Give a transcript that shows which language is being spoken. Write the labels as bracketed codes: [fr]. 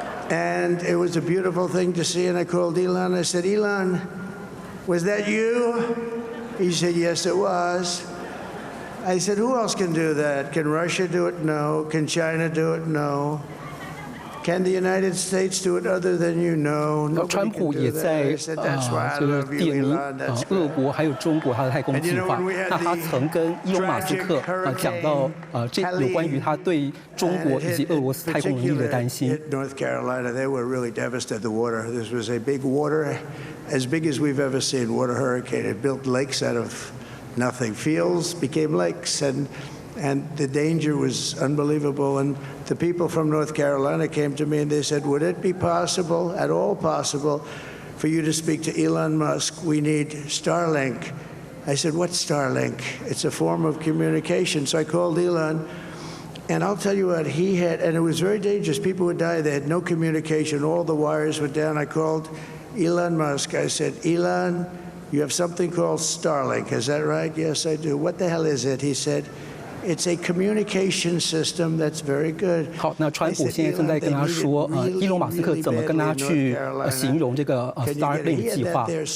[en] And it was a beautiful thing to see, and I called Elon. I said, Elon, was that you? He said, yes, it was. I said, who else can do that? Can Russia do it? No. Can China do it? No. Can the United States do it other than you? No. [zh] 川普也在这个点名俄国还有中国他的太空计划。那他曾跟伊隆马斯克讲到这有关于他对中国以及俄罗斯太空能力的担心。 [en] North Carolina, they were really devastated. The water. This was a big water, as big as we've ever seen. Water hurricane. It built lakes out of nothing. Fields became lakes, and the danger was unbelievable. And the people from North Carolina came to me and they said, would it be possible, at all possible, for you to speak to Elon Musk? We need Starlink. I said, what's Starlink? It's a form of communication. So I called Elon, and I'll tell you what, he had, and it was very dangerous. People would die. They had no communication. All the wires were down. I called Elon Musk. I said, Elon, you have something called Starlink. Is that right? Yes, I do. What the hell is it? He said, it's a communication system that's very good. [zh] 好，那川普现在正在跟他说，伊隆马斯克怎么跟他去形容这个Starlink 计划？